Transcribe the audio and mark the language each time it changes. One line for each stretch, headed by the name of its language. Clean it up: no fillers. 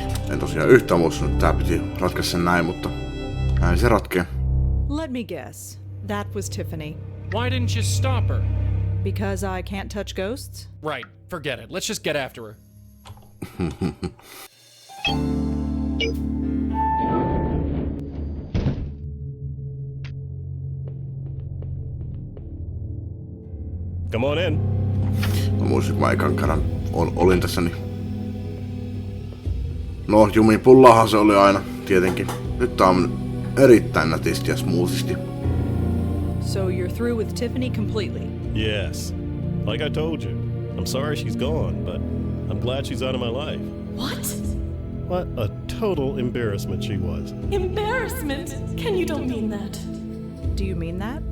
Finnish: En tosiaan yhtään muistunut, että tää piti ratkaista sen näin, mutta näin se ratkee.
English: Let me guess. That was Tiffany. Why didn't you stop her? Because I can't touch ghosts? Right, forget it. Let's just get after her. Come on in.
Finnish: Mä muistin, kun mä ekan kerran olin tässä, niin... No, jumipullahan se oli aina, tietenkin. Nyt tää on erittäin nätisti ja smoothisti.
English: So you're through with Tiffany completely? Yes. Like I told you, I'm sorry she's gone, but I'm glad she's out of my life. What? What a total embarrassment she was. Embarrassment? Ken, you don't mean that. Do you mean that?